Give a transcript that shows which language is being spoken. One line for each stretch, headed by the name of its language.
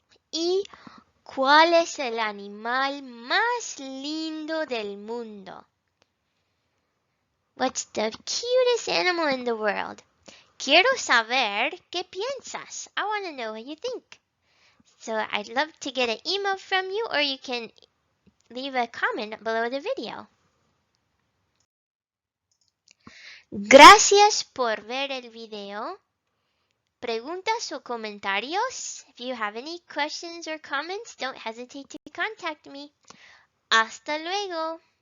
Spanish: ¿Y cuál es el animal más lindo del mundo?
English: What's the cutest animal in the world?
Spanish: Quiero saber qué piensas.
English: I want to know what you think. So I'd love to get an email from you, or you can leave a comment below the video.
Spanish: Gracias por ver el video. preguntas o comentarios.
English: If you have any questions or comments, don't hesitate to contact me.
Spanish: Hasta luego.